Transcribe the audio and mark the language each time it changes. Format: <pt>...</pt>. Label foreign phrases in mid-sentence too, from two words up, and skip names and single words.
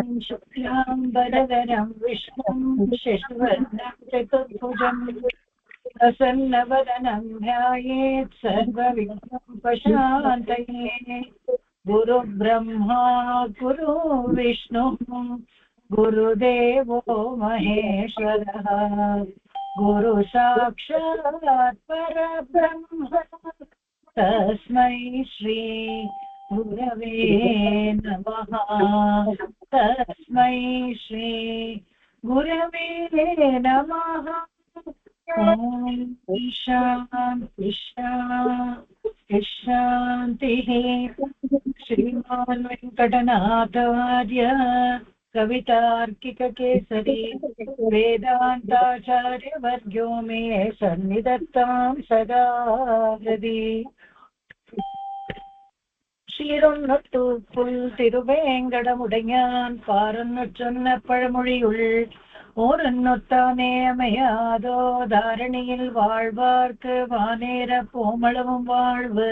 <sa>ಶುಕ್ಲಾಂಬರಧರಂ ವಿಷ್ಣುಂ ಶಶಿವರ್ಣಂ ಚತುರ್ಭುಜಂ ಪ್ರಸನ್ನವದನಂ ಧ್ಯಾಯೇತ್ ಸರ್ವವಿಘ್ನೋಪಶಾಂತಯೇ. ಗುರು ಬ್ರಹ್ಮಾ ಗುರು ವಿಷ್ಣು ಗುರುದೇವೋ ಮಹೇಶ್ವರಃ ಗುರು ಸಾಕ್ಷಾತ್ ಪರಬ್ರಹ್ಮ ತಸ್ಮೈ ಶ್ರೀ ಗುರವೇ ನಮಃ. ತಸ್ಮೈ ಶ್ರೀ ಗುರವೇ ನಮಃ. ಓಂ ಶಾಂತಿ ಶಾಂತಿ ಶಾಂತಿಃ. ಶ್ರೀಮಾನ್ ವೆಂಕಟನಾಥಾರ್ಯ ಕವಿತಾರ್ಕಿಕಕೇಸರಿ ವೇದಾಂತಾಚಾರ್ಯವರ್ಗೋ ಮೇ ಸನ್ನಿಧತ್ತಾಂ ಸದಾ ಹೃದಿ.</sa> <ta>சீரொன்னொட்டு புல் திருவேங்கடமுடையான் பாரொன்னு சொன்ன பழமொழியுள் ஓரொன்னொத்தானே அமையாதோ தாரணியில் வாழ்வார்க்கு வானேர போமளவும் வாழ்வு.</ta>